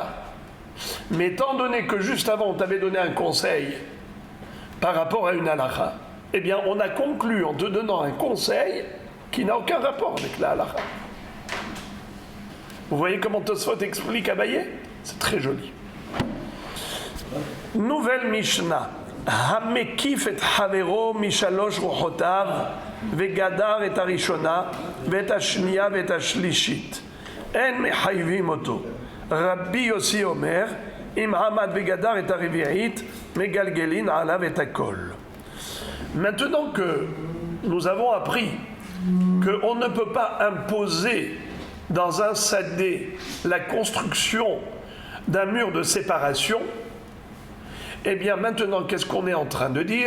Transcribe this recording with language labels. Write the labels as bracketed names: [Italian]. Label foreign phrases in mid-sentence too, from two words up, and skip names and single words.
[French] Mais étant donné que juste avant on t'avait donné un conseil par rapport à une halakha, eh bien on a conclu en te donnant un conseil qui n'a aucun rapport avec la halakha. Vous voyez comment Tosfot explique Abaye? C'est très joli. Nouvelle Mishnah. [Hebrew] המקיף את חבירו משלש רוחותיו וגדר את הראשונה ואת השניה ואת השלישית אין מחייבין אותו. רבי יוסי אומר אם עמד וגדר את הרביעית מגלגלין עליו את הכל. [French] Maintenant que nous avons appris qu'on ne peut pas imposer dans un sadé la construction d'un mur de séparation, eh bien maintenant, qu'est-ce qu'on est en train de dire?